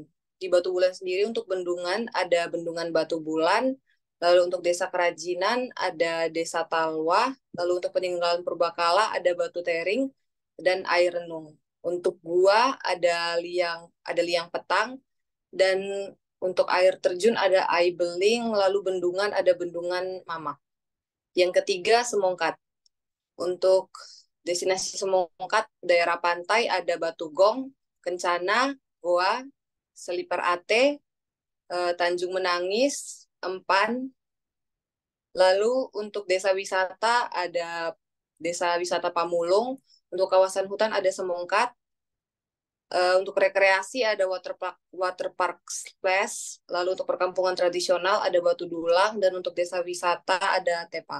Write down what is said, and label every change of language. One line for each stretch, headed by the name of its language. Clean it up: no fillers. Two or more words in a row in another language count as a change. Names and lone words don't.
Indonesian: Di Batu Bulan sendiri untuk bendungan ada Bendungan Batu Bulan, lalu untuk desa kerajinan ada Desa Talwa, lalu untuk peninggalan purbakala ada Batu Tering dan Air Renung. Untuk gua ada liang petang, dan untuk air terjun ada Ai Beling, lalu bendungan ada Bendungan Mamak. Yang ketiga, Semongkat. Untuk destinasi Semongkat daerah pantai ada Batu Gong, Kencana, Goa, Selipar Ate, Tanjung Menangis, Empan. Lalu untuk desa wisata ada Desa Wisata Pamulung, untuk kawasan hutan ada Semongkat, untuk rekreasi ada waterpark Splash, lalu untuk perkampungan tradisional ada Batu Dulang, dan untuk desa wisata ada Tepang.